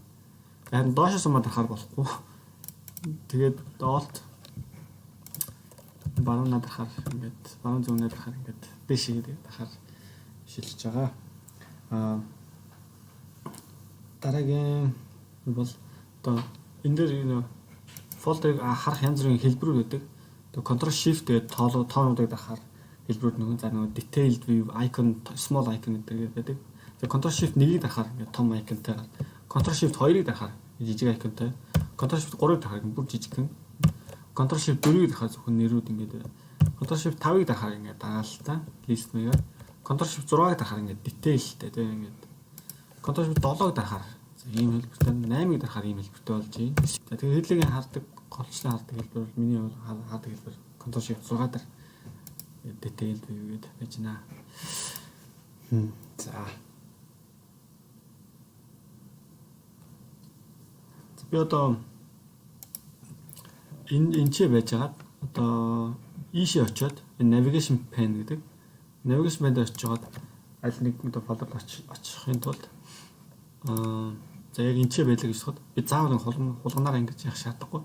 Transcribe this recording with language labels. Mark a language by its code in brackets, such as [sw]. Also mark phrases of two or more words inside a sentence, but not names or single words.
[mn] Харин доошоос юм дарахаар болохгүй. Тэгээд Alt баруун надахаар ингээд баруун зүүнээр дахаар ингээд дээшээ дахаар шилжиж байгаа. Дараагийн бол одоо энэ дээр фолдерыг харах янз бүрийн хэлбэрүүд байдаг. Тэгээ Ctrl Shift тэгээд тоонуудыг дахаар хэлбэрүүд нөгөө [en] detailed view icon small icon [mn] гэдэг байдаг. Тэгээ Ctrl Shift 1-ийг дахаар ингээд том iconтай. Ctrl Shift 2-ыг дахаар жижиг iconтай. Ctrl Shift 3-ыг дахаар бүр жижигхэн. Ctrl Shift 4-ийг дахаар зөвхөн нэрүүд ингээд Ctrl Shift 5-ыг дахаар ингээд дагаалтаа list маягаар Ctrl Shift 6-ыг дахаар ингээд detailтэй тэгээ ингээд Ctrl Shift 7-ыг дахаар ийм хэлбэртэй 8-ыг дахаар ийм хэлбэртэй болж байна. За тэгээ хэдлэгийн хардаг голчлон хардаг хэлбэр бол миний хардаг хэлбэр Ctrl Shift 6 дээр [en] detailed view [mn] гэдэг байж байна. За. Би одоо энэ ч байж байгаа. Одоо ийшээ очиод энэ [en] navigation pane [mn] гэдэг [en] navigation pane [mn] дээр очиод аль нэг фолдерт очихын тулд за яг энэ ч байлаа гэж бодоход би заавал хулганаар ингэж явах шаардлагагүй.